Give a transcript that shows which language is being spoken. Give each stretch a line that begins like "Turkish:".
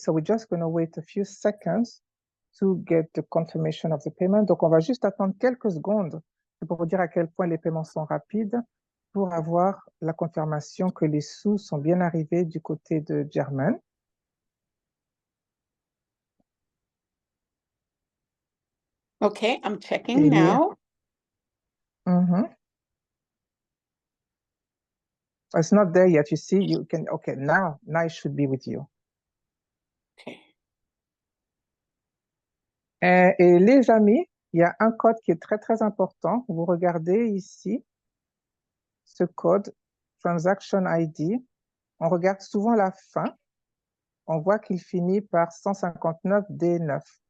English: So we're just going to wait a few seconds to get the confirmation of the payment.
French: Donc, on va juste attendre quelques secondes pour vous dire à quel point les paiements sont rapides pour avoir la confirmation que les sous sont bien arrivés du côté de Germaine.
English: Okay, I'm checking now. It's not there yet. You see, you can, okay, now it should be with you. Okay.
French: Et les amis, il y a un code qui est très, très important. Vous regardez ici, ce code, Transaction ID. On regarde souvent la fin. On voit qu'il finit par 159D9.